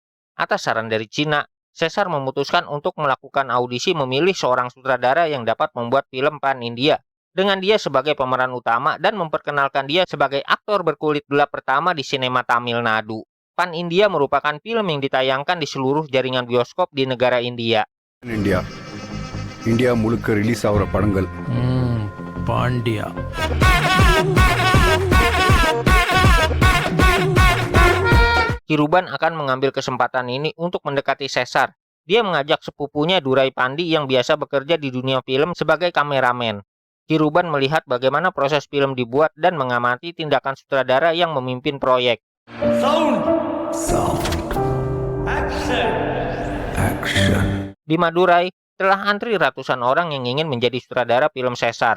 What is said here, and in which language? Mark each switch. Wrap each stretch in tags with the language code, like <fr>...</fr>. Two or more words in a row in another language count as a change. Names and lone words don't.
<id>Atas saran dari Cina, Caesar memutuskan untuk melakukan audisi memilih seorang sutradara yang dapat membuat film pan-India, dengan dia sebagai pemeran utama dan memperkenalkan dia sebagai aktor berkulit gelap pertama di sinema Tamil Nadu. Pan-India merupakan film yang ditayangkan di seluruh jaringan bioskop di negara India.</id> <ta>இந்தியா இந்தியா முழுக்க ரிலீஸ் ஆகிற படங்கள் பாண்டியா</ta> <id>Kiruban akan mengambil kesempatan ini untuk mendekati Caesar. Dia mengajak sepupunya Durai Pandi yang biasa bekerja di dunia film sebagai kameramen. Kiruban melihat bagaimana proses film dibuat dan mengamati tindakan sutradara yang memimpin proyek. Di Madurai, telah antri ratusan orang yang ingin menjadi sutradara film Caesar.</id>